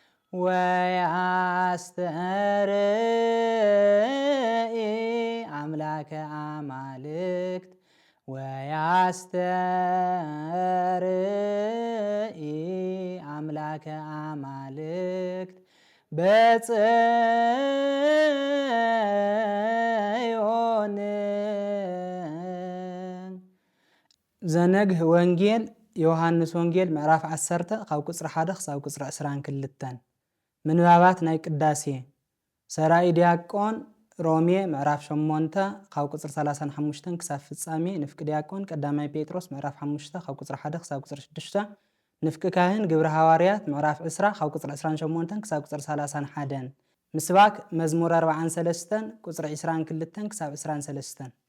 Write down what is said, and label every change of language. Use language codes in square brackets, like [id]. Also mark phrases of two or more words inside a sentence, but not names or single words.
[gez] ወያስተርኢ አምላከ አማልክት ወያስተርኢ አምላከ አማልክት በጽዮን ዘነግህ [ti] ወንጌል ዮሐንስ ወንጌል ምዕራፍ 10 ካብ ቁፅሪ 1 ክሳብ ቁፅሪ 22 ምንባባት ናይ ቅዳሴ ሰራይ ዲያቆን ሮሜ ምዕራፍ 8 ካብ ቁፅሪ 35 ክሳብ ፍጻሜ ንፍቂ ዲያቆን ቀዳማይ ጴጥሮስ ምዕራፍ 5 ካብ ቁፅሪ 1 ክሳብ ቁፅሪ 6 ንፍቂ ካህን ግብረ ሐዋርያት ምዕራፍ 20 ካብ ቁፅሪ 28 ክሳብ ቁፅሪ 31 ምስባክ መዝሙር 43 ቁፅሪ 22 ክሳብ 23